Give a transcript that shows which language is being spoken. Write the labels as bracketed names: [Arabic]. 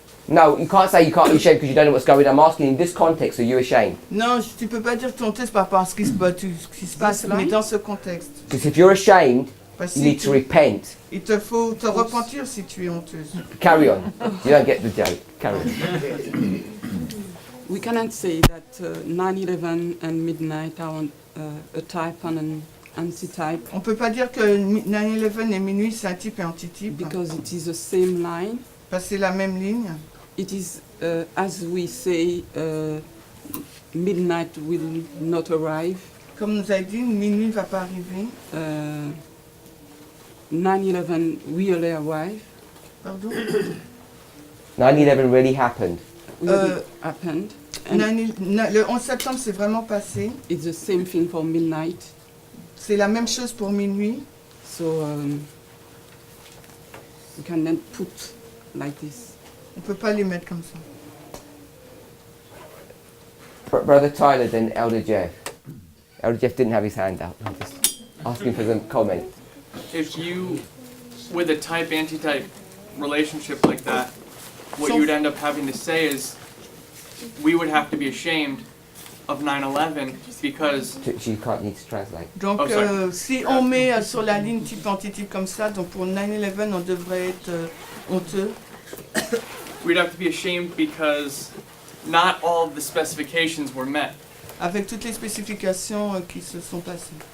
[English] No, you can't say you can't be ashamed because you don't know what's going on. I'm asking in this context, are you ashamed? [French] Non, tu peux pas dire que tu es honteuse par rapport à ce qui se passe, mais dans ce contexte. [English] Because if you're ashamed, [French] Parce [English] you [French] que [English] need to repent. [French] il te faut te repentir si tu es honteuse. [English] Carry on. You don't get the joke. Carry on. We cannot say that 9/11 and midnight are a type and an antitype. [French] On peut pas dire que 9/11 et minuit c'est un type et antitype. [English] Because it is the same line. [French] Parce que c'est la même ligne. [English] It is as we say, midnight will not arrive. [French] Comme nous a dit, minuit ne va pas arriver. [English] 9/11 really arrive. [French] Pardon? [English] 9/11 really happened. Really happened. [French] Le 11 septembre c'est vraiment passé. [English] It's the same thing for midnight. [French] C'est la même chose pour minuit. [English] So we cannot put like this. [French] On peut pas les mettre comme ça. [English] Brother Tyler, then Elder Jeff. Elder Jeff didn't have his hand up. I'm just asking for some comment. If you, with a type antitype relationship like that, what you would end up having to say is, we would have to be ashamed of 9/11 because. She can't need to translate. [French] Donc [English] Oh, sorry. [French] si on met sur la ligne type antitype comme ça, donc pour 9/11 on devrait être honteux. [English] We'd have to be ashamed because not all of the specifications were met. [French] Avec toutes les spécifications qui se sont passées.